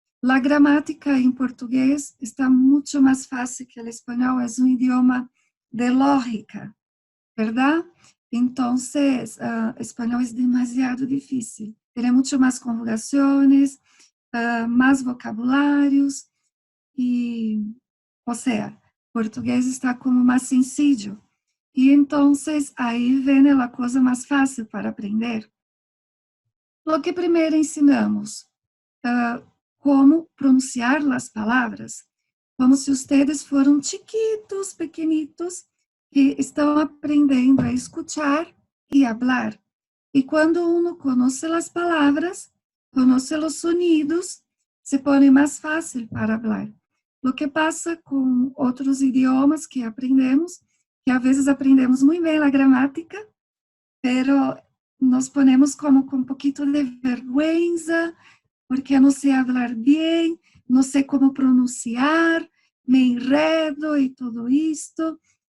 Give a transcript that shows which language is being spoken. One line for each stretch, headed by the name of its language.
Spanish: La gramática en portugués está mucho más fácil que el español, es un idioma de lógica, ¿verdad? Entonces, español es demasiado difícil. Tiene mucho más conjugaciones, más vocabularios y, o sea,
Portuguese: português está como mais
Spanish: sencillo.
Portuguese: E então, aí vem a coisa mais fácil para aprender.
Spanish: Lo que
Portuguese: primeiro ensinamos, como pronunciar as palavras, como se ustedes foram chiquitos, pequenitos, que estão aprendendo a escuchar e hablar.
Spanish: Y cuando uno conoce las palabras, conoce los sonidos, se pone más fácil para hablar. Lo que pasa con otros idiomas que aprendemos, que a veces aprendemos muy bien la gramática, pero nos ponemos como con un poquito de vergüenza, porque no sé hablar bien, no sé cómo pronunciar, me enredo y todo esto.